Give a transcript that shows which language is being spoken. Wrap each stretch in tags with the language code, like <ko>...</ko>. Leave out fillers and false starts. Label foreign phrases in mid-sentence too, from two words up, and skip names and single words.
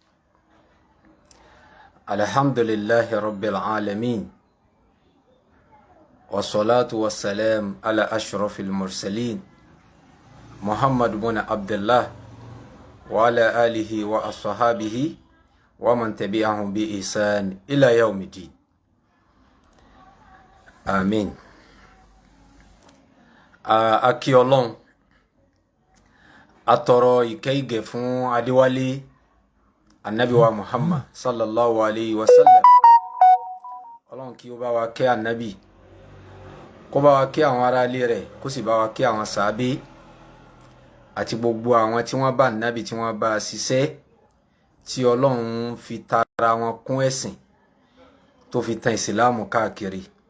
<ar>الحمد لله رب العالمين، والصلاة والسلام على أشرف المرسلين محمد بن عبد الله وعلى آله وأصحابه ومن تبعهم بإحسان إلى يوم الدين. آمين.</ar> <yo>Akí Ọlọ́run, atọrọ ìkẹ́ ìgẹ̀ fún Adéwálé Ànábì wa Muhammad</yo> <ar>صلى الله عليه وسلم.</ar> <yo>Ọlọ́run kí ó bá wa kẹ́ Ànábì, kó bá wa kẹ́ àwọn ará ilé rẹ̀, kó sì bá wa kẹ́ àwọn sàábé àti gbogbo àwọn tí wọ́n bá Ànábì tí wọ́n bá ṣiṣẹ́ tí Ọlọ́run fi tara wọn kún ẹ̀sìn tó fi tàn ìsìlámù káàkiri.</yo>